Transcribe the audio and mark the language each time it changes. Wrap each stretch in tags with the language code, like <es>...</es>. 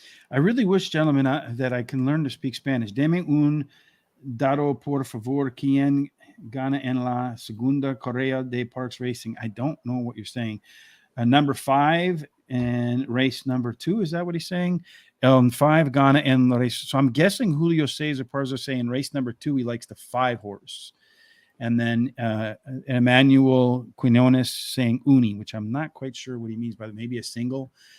<en>I really wish, gentlemen, that I can learn to speak Spanish.</en> <es>Deme un dado por favor quien gana en la segunda carrera de Parx Racing.</es> <en>I don't know what you're saying. Number 5 and race number 2. Is that what he's saying? 5 gana en la race. So I'm guessing Julio Cesar Parzo saying race number 2, he likes the 5 horse. And then Emmanuel Quinones saying uni, which I'm not quite sure what he means by that. Maybe a single.</en>